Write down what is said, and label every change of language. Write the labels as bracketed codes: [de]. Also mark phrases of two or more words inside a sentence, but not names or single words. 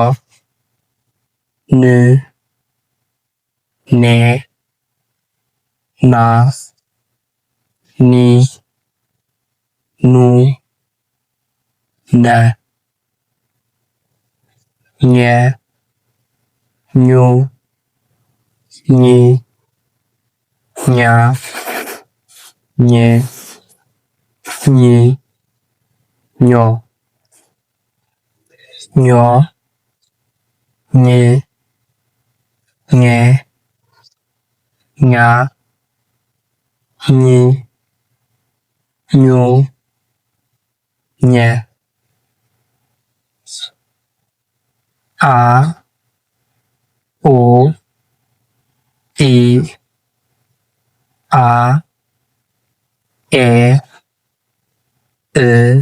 [am] ን፣ ኔ፣ ና፣ ኒ፣ ኑ፣ ነ፣ ኘ፣ ኙ፣ ኚ፣ ኛ፣ ኜ፣ ኚ፣ ኞ፣ ኞ፣ ኜ፣ ኘ፣ ኛ፣ ኚ፣ ኙ፣ ኘ። አ፣ ኦ፣ ኢ፣ አ፣ ኤ፣ እ፣